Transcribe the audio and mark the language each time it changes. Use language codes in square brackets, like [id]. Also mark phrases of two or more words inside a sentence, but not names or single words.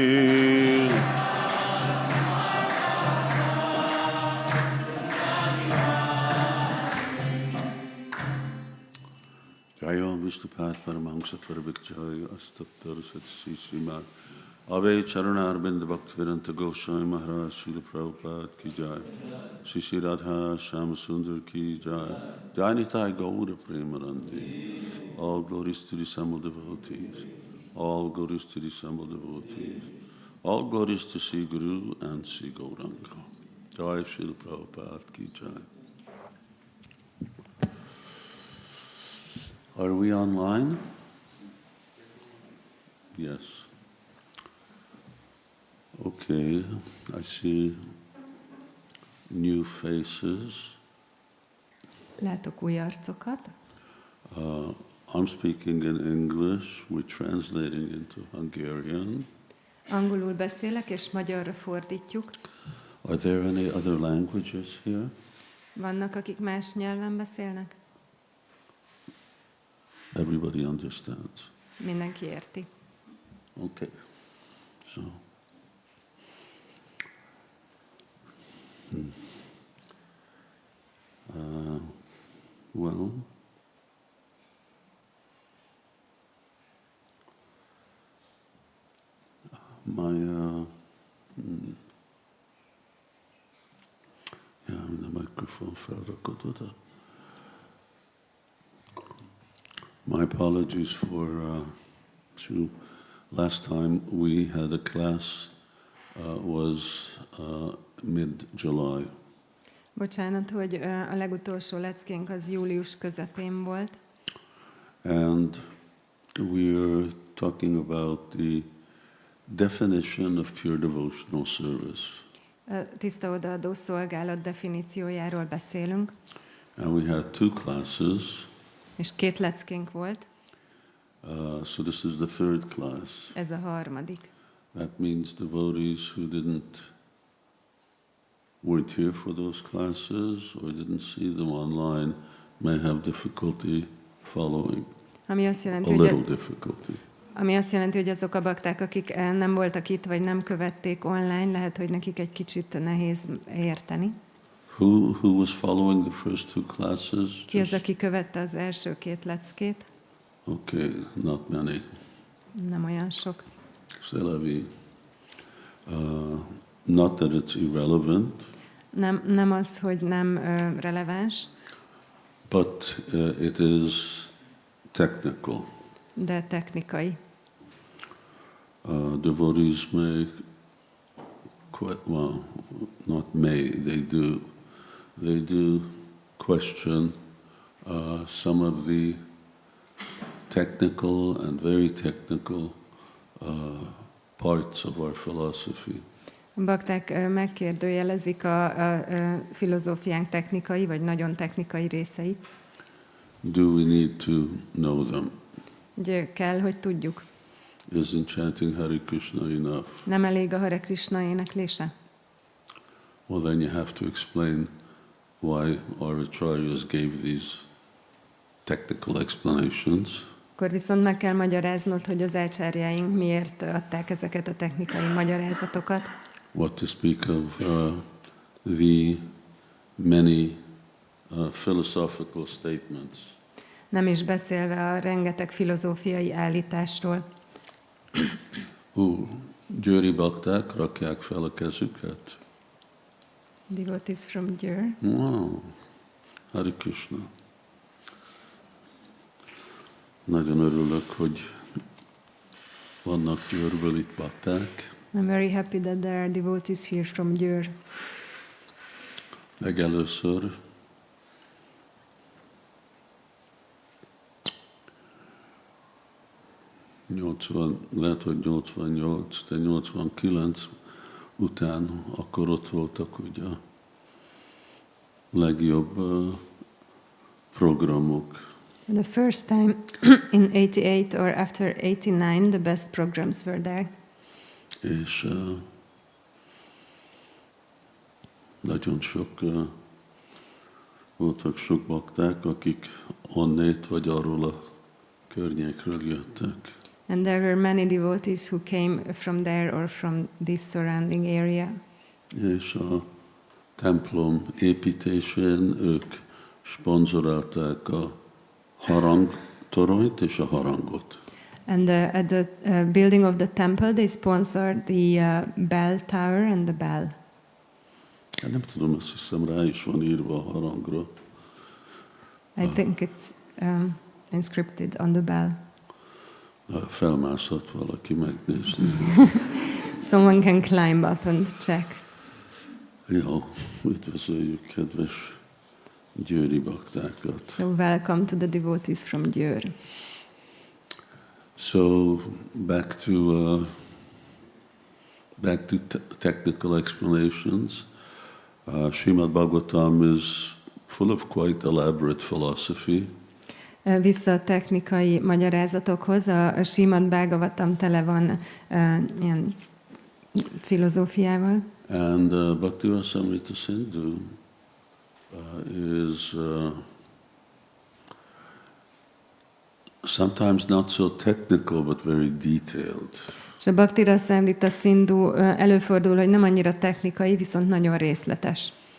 [sa] जय विष्णुपाद परमहंस परिव्राजकाचार्य अष्टोत्तर शत श्रीमद् अवे चरण अरविन्द भक्तिवेदान्त गोस्वामी महाराज [hi] श्रील प्रभुपाद की जय श्री श्री राधा श्याम सुन्दर की जय जय निताई गौर प्रेमानन्दी [en] All glories to the assembled devotees All glories to the assembled devotees All glories to Sri Guru and Sri Gauranga [hi] जय श्रील प्रभुपाद की जय. [en] Are we online? Yes. Okay, I see new faces. [hu] Látok új arcokat. [en] I'm speaking in English, we're translating into Hungarian. [hu] Angolul beszélek, és magyarra fordítjuk. [en] Are there any other languages here? [hu] Vannak, akik más nyelven beszélnek? [en] Everybody understands. [hu] Mindenki érti. [en] Okay, so. Well, the microphone felrakott. My apologies for last time we had a class was mid-July. [hu] Bocsánat, hogy a legutolsó leckénk az július közepén volt. [en] And we're talking about the definition of pure devotional service. [hu] Tiszta odaadó szolgálat definíciójáról beszélünk. [en] And we had two classes. [hu] És 2 leckénk volt. [en] So this is the third class. [hu] Ez a harmadik. [en] That means devotees who weren't here for those classes or didn't see them online may have difficulty following. [hu] Ami azt jelenti, hogy azok a bakták, akik nem voltak itt, vagy nem követték online, lehet, hogy nekik egy kicsit nehéz érteni. [en] Who was following the first two classes? [hu] Ki az, aki követte az első 2 leckét? [en] Okay, not many. [hu] Nem olyan sok. [en] Not that it's irrelevant. [hu] Nem az, hogy nem releváns. [en] But it is technical. [hu] De technikai. [en] Devotees may, not may, they do question some of the technical and very technical parts of our philosophy. [hu] A bakták megkérdőjelezik a filozófiánk technikai, vagy nagyon technikai részeit. [en] Do we need to know them? [hu] Ugye kell, hogy tudjuk. [en] Isn't chanting Hare Krishna enough? [hu] Nem elég a Hare Krishna éneklése? [en] Well, then you have to explain why our acharyas gave these technical explanations. [hu] Akkor viszont meg kell magyaráznod, hogy az ácsárjáink miért adták ezeket a technikai magyarázatokat. [en] What to speak of the many philosophical statements. [hu] Nem is beszélve a rengeteg filozófiai állításról. Győri bakták rakják fel a kezüket. [en] Devotees from Győr. Wow, Hare Krishna. [hu] Nagyon örülök, hogy vannak Győrből itt bakták. [en] I'm very happy that there are devotees here from Győr. [hu] Legelőször lehet, hogy 88, de 89 után akkor ott voltak ugye a legjobb programok. [en] The first time in 88 or after 89, the best programs were there. [hu] És nagyon sok voltak sok bakták, akik onnét vagy arról a környékről jöttek. [en] And there were many devotees who came from there or from this surrounding area. [hu] És a templom építésén ők szponzorálták a harangtoronyt és a harangot. [en] And at the building of the temple, they sponsored the bell tower and the bell. [hu] Hát nem tudom, azt hiszem rá is van írva a harangra. [en] I think it's inscripted on the bell. [hu] Felmászhat valaki megnézni. [en] Someone can climb up and check. [hu] Jó, üdvözöljük kedves győri baktákat. [en] So welcome to the devotees from Győr. So back to technical explanations. Śrīmad-bhagavatam is full of quite elaborate philosophy. [hu] Vissza a technikai magyarázatokhoz. A Śrīmad-bhagavatam tele van ilyen filozófiával. [en] And Bhakti-rasamrita Sindhu is sometimes not so technical, but very detailed. [hu] És a Bhakti-rasamrita Sindhu előfordul, hogy nem annyira technikai, viszont nagyon részletes.